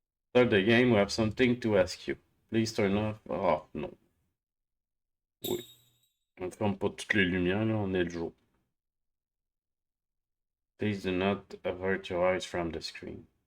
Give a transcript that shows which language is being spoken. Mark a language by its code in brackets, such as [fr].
[en] Start the game, we have something to ask you. Please turn off. Oh, [fr] non. Oui. On ne ferme pas toutes les lumières, là, on est le jour. [en] Please do not avert your eyes from the screen.